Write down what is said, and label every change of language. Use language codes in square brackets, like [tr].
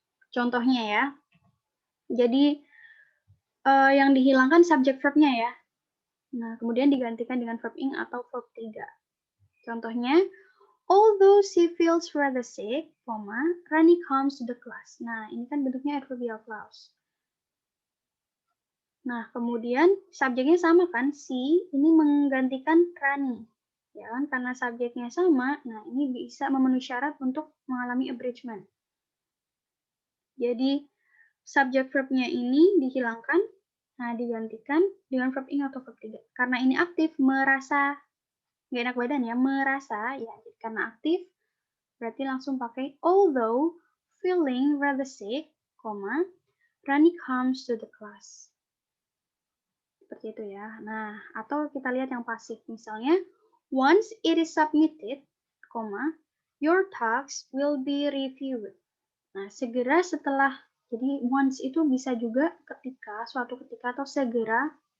[id] Contohnya ya, jadi yang dihilangkan subjek verbnya ya. Nah, kemudian digantikan dengan verb ing atau verb 3. Contohnya, [en] although she feels rather sick, Rani comes to the class. [id] Nah, ini kan bentuknya adverbial clause. Nah, kemudian subjeknya sama kan, she ini menggantikan Rani. Ya kan, karena subjeknya sama, nah ini bisa memenuhi syarat untuk mengalami abridgment. Jadi, subjek verbnya ini dihilangkan, nah digantikan dengan verb ing atau verb 3. Karena ini aktif, merasa, nggak enak badan ya, merasa, ya karena aktif, berarti langsung pakai [en] although feeling rather sick, Rani comes to the class. [id] Seperti itu ya. Nah, atau kita lihat yang pasif. Misalnya, [en] once it is submitted, your task will be reviewed. [id] Nah, segera setelah, jadi once itu bisa juga ketika, suatu ketika atau segera.